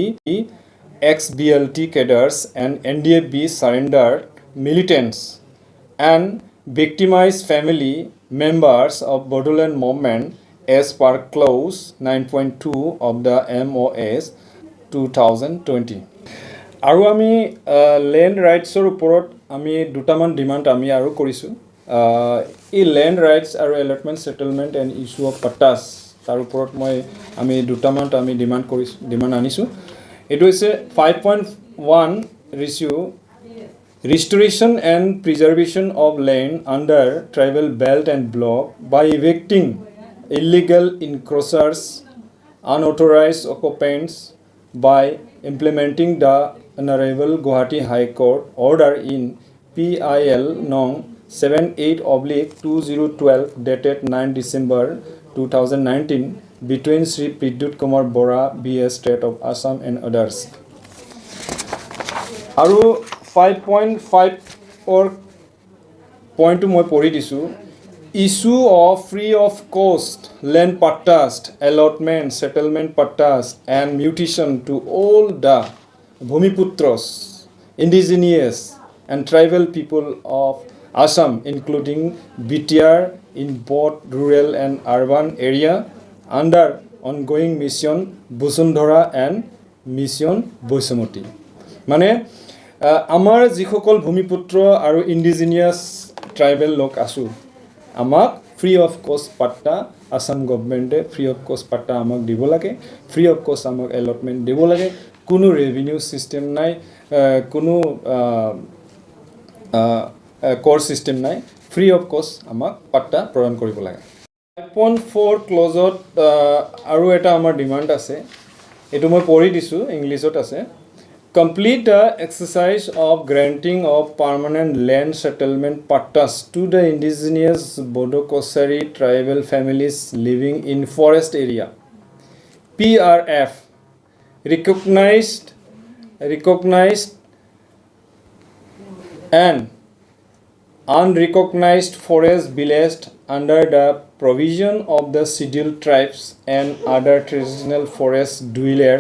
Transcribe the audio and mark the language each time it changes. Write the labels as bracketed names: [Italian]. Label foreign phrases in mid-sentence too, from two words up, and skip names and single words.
[English] ex-BLT cadres and NDAB surrendered militants and victimized family members of Bodoland movement as per clause 9.2 of the MOS [Assamese] 2020 আৰু আমি [English] land rights [Assamese] ওপৰত আমি দুটামান ডিমাণ্ড আমি আৰু কৰিছোঁ এই [English] land rights [Assamese] আৰু [English] allotment settlement and issue of pattas [Assamese] তাৰ ওপৰত আমি দুটামান আমি ডিমাণ্ড আনিছোঁ এটো হৈছে [English] 5.1 issue restoration and preservation of land under tribal belt and block by evicting illegal encroachers, unauthorized occupants by implementing the Honorable Guwahati High Court order in PIL Nong 78/2012 dated 9 December 2019 between Sri Pridut Kumar Bora, BS State of Assam and others. আৰু 5.5 or point to [Assamese] মই পঢ়ি দিছোঁ [English] issue of free of cost land pattas, allotment, settlement pattas, and mutation to all the Bhumiputras, indigenous and tribal people of Assam, including BTR in both rural and urban area, under ongoing mission Busundhara and mission Boisamoti. [Assamese] মানে আমাৰ যিসকল ভূমিপুত্ৰ আৰু ইণ্ডিজিনিয়াছ ট্ৰাইবেল লোক আছোঁ আমাক [English] free of cost [Assamese] পাট্টা আসাম গভৰ্ণমেণ্টে [English] free of cost [Assamese] পাট্টা আমাক দিব লাগে, [English] free of cost [Assamese] আমাক এলটমেণ্ট দিব লাগে, কোনো [English] revenue system [Assamese] নাই, কোনো কৰ ছিষ্টেম নাই, [English] free of cost [Assamese] আমাক পাট্টা প্ৰদান কৰিব লাগে। 5.4 ক্লজত আৰু এটা আমাৰ ডিমাণ্ড আছে, এইটো মই পঢ়ি দিছোঁ, ইংলিছত আছে। [English] Complete the exercise of granting of permanent land settlement pattas to the indigenous Bodo Kosari tribal families living in forest area. PRF recognized and unrecognized forest villages under the provision of the scheduled tribes and other traditional forest dwellers.